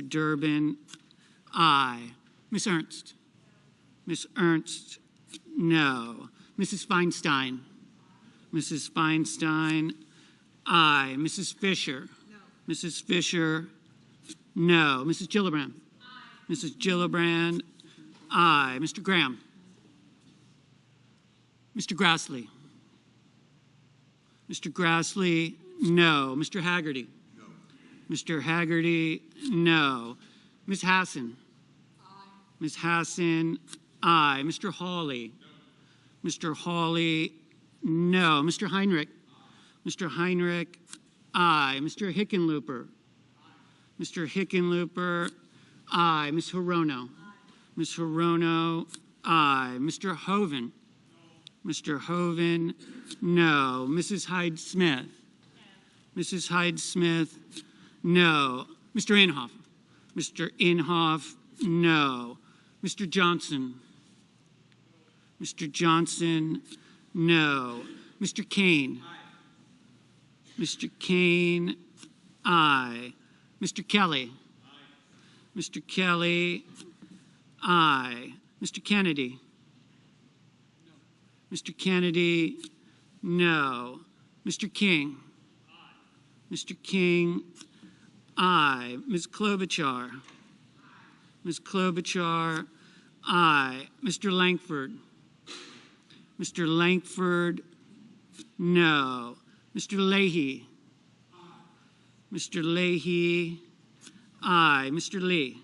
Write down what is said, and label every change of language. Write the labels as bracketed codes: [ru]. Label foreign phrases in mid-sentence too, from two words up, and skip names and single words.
[en] Durbin, aye. Ms. Ernst. Ms. Ernst, no. Mrs. Feinstein. Mrs. Feinstein, aye. Mrs. Fisher. No. Mrs. Fisher, no. Mrs. Gillibrand. Aye. Mrs. Gillibrand, aye. Mr. Graham. Mr. Grassley. Mr. Grassley, no. Mr. Haggerty. No. Mr. Haggerty, no. Ms. Hassan. Aye. Ms. Hassan, aye. Mr. Hawley. No. Mr. Hawley, no. Mr. Heinrich. Aye. Mr. Heinrich, aye. Mr. Hickenlooper. Aye. Mr. Hickenlooper, aye. Ms. Hirono. Aye. Ms. Hirono, aye. Mr. Hoven. No. Mr. Hoven, no. Mrs. Hyde-Smith. No. Mrs. Hyde-Smith, no. Mr. Inhofe. Mr. Inhofe, no. Mr. Johnson. Mr. Johnson, no. Mr. Kane. Aye. Mr. Kane, aye. Mr. Kelly. Aye. Mr. Kelly, aye. Mr. Kennedy. No. Mr. Kennedy, no. Mr. King. Aye. Mr. King, aye. Ms. Klobuchar. Aye. Ms. Klobuchar, aye. Mr. Langford. Mr. Langford, no. Mr. Leahy. Aye. Mr. Leahy, aye. Mr. Lee.